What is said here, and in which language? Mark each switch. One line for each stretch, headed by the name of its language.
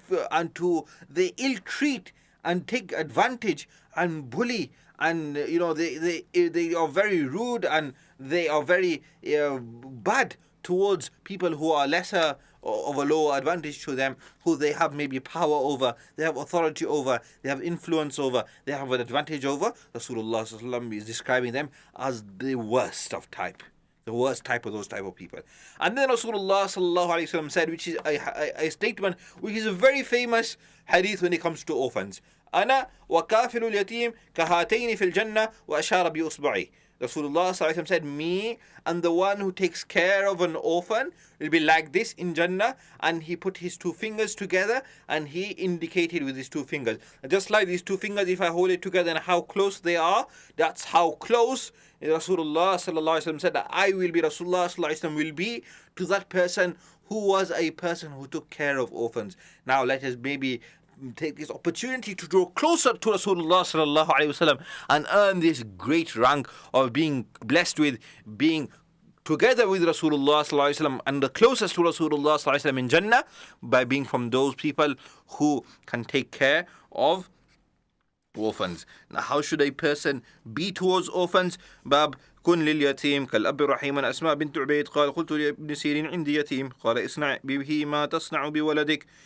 English: and they ill treat and take advantage and bully, and they are very rude, and they are very bad towards people who are lesser, of a lower advantage to them, who they have maybe power over, they have authority over, they have influence over, they have an advantage over. Rasulullah sallallahu alaihi wasallam is describing them as the worst of type. The worst type of those type of people. And then Rasulullah sallallahu alaihi wasallam said, which is a statement which is a very famous hadith when it comes to orphans.
Arabic: أنا وكافل اليتيم كهاتين في الجنة وأشار بإصبعه.
English: Rasulullah sallallahu alaihi wasallam said, me and the one who takes care of an orphan will be like this in Jannah, and he put his two fingers together and he indicated with his two fingers. Just like these two fingers, if I hold it together and how close they are, that's how close Rasulullah sallallahu alaihi wasallam said that I will be, Rasulullah sallallahu alaihi wasallam will be to that person who was a person who took care of orphans. Now let us maybe take this opportunity to draw closer to Rasulullah sallallahu alaihi wasallam and earn this great rank of being blessed with being together with Rasulullah sallallahu alaihi wasallam and the closest to Rasulullah sallallahu alaihi wasallam in Jannah, by being from those people who can take care of orphans. Now, how should a person be towards orphans?
Arabic: باب كن لليتيم كالأب رحيما. أسماء بنت عبيد قال قلت لابن سيرين عندي يتيم قال اصنع به ما تصنع بولدك.